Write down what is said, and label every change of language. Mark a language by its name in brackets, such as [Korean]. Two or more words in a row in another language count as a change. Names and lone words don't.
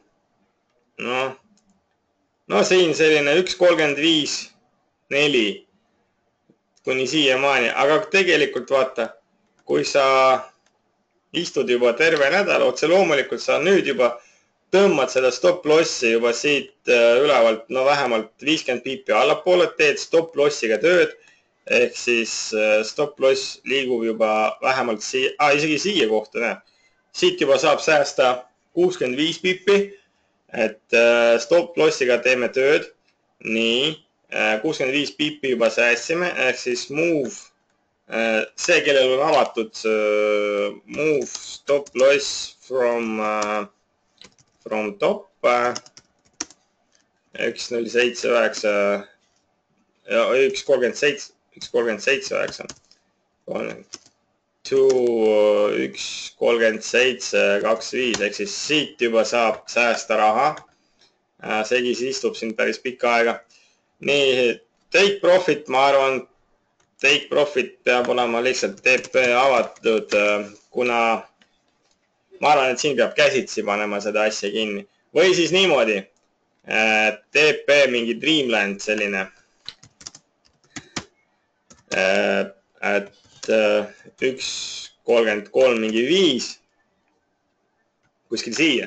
[Estonian] Siin selline 1.35.4 kuni siiamaani, aga tegelikult vaata, kui sa istud juba terve nädal, otse loomulikult sa nüüd juba tõmbad seda stop-lossi juba siit ülevalt, vähemalt 50 piipi allapoole, teed stop-lossiga tööd, ehk siis stop-loss liigub juba vähemalt isegi siia kohta, näeb. Siit juba saab säästa 65 piipi, et stop-lossiga teeme tööd. Nii, 65 piipi juba säästsime, ehk siis move, see, kellel on avatud [English] move stop-loss from top [Estonian] 1.079 ja 1.37.9 to 1.37.25 ehk siis siit juba saab säästa raha. Seegi istub siin päris pikka aega. Nii, [English] take profit, [Estonian] ma arvan, [English] take profit [Estonian] peab olema lihtsalt TP avatud, kuna ma arvan, et siin peab käsitsi panema seda asja kinni. Või siis niimoodi, TP mingi Dreamland selline, et 1.33 mingi 5 kuskil siia.